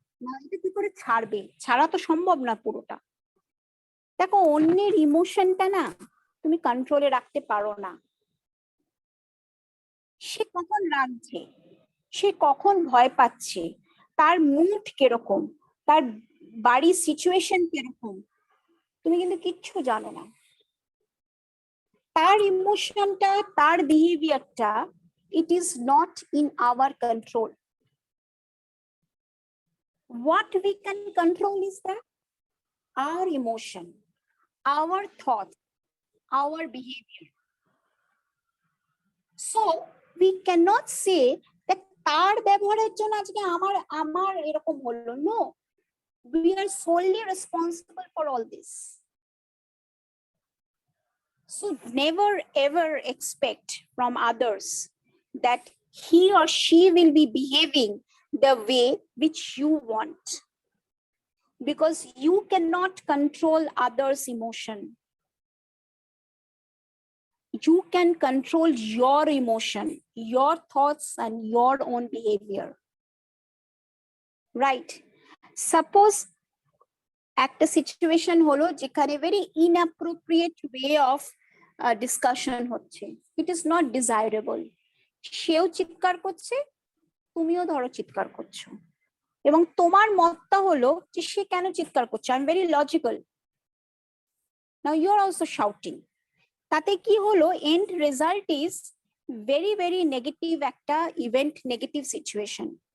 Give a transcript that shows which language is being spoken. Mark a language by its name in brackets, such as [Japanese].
[Bangla] না, এটা কি করে ছাড়বে? ছাড়া তো সম্ভব না পুরোটা। দেখো, অন্যের ইমোশনটা না তুমি কন্ট্রোলে রাখতে পারো না। সে কখন রাগছে, সে কখন ভয় পাচ্ছে, তার মুড কিরকম, তার বাড়ির সিচুয়েশন কিরকম, তুমি কিন্তু কিচ্ছু জানো না। তার ইমোশনটা, তার বিহেভিয়ারটা, [English] it is not in our control. What we can control is that our emotion, our thoughts, our behavior. So we cannot say that [Bangla] তার ব্যবহারের জন্য আজকে আমার এরকম হলো। [English] No, we are solely responsible for all this. So never ever expect from others that he or she will be behaving the way which you want, because you cannot control others' emotion. You can control your emotion, your thoughts, and your own behavior. Right? Suppose [Bangla] একটা situation হলো যেখানে [English] very inappropriate way of discussion [Bangla] হচ্ছে, [English] it is not desirable. [Bangla] সেও চিৎকার করছে, তুমিও ধরো চিৎকার করছো, এবং তোমার মতটা হলো যে সে কেন চিৎকার করছে, [English] I am very logical. Now you are also shouting. [Bangla] তাতে কি হলো, [English] End result is very very negative একটা event, negative situation.